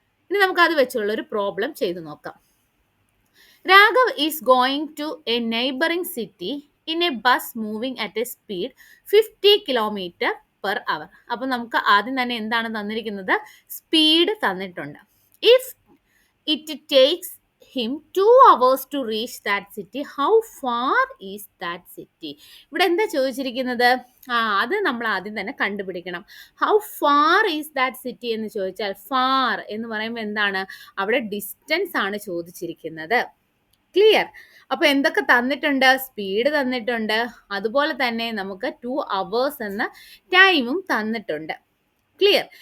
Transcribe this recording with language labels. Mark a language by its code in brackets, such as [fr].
[ml] ഇനി നമുക്ക് അത് വെച്ചുള്ള ഒരു പ്രോബ്ലം ചെയ്തു നോക്കാം. [en] Raghav is going to a neighbouring city in a bus moving at a speed 50 kilometre per hour. [ml] അപ്പൊ നമുക്ക് ആദ്യം തന്നെ എന്താണ് തന്നിരിക്കുന്നത്, സ്പീഡ് തന്നിട്ടുണ്ട്. [en] If it takes him 2 hours to reach that city, how far is that city? [ml] ഇവിടെ എന്താ ചോദിച്ചിരിക്കുന്നത്, അത് നമ്മൾ ആദ്യം തന്നെ കണ്ടുപിടിക്കണം. [en] how far is that city [ml] എന്ന് ചോദിച്ചാൽ ഫാർ എന്ന് പറയുമ്പോൾ എന്താണ്, അവിടെ ഡിസ്റ്റൻസ് ആണ് ചോദിച്ചിരിക്കുന്നത്. ക്ലിയർ? അപ്പൊ എന്തൊക്കെ തന്നിട്ടുണ്ട്, സ്പീഡ് തന്നിട്ടുണ്ട്, അതുപോലെ തന്നെ നമുക്ക് 2 hours എന്ന ടൈമും തന്നിട്ടുണ്ട്. ക്ലിയർ?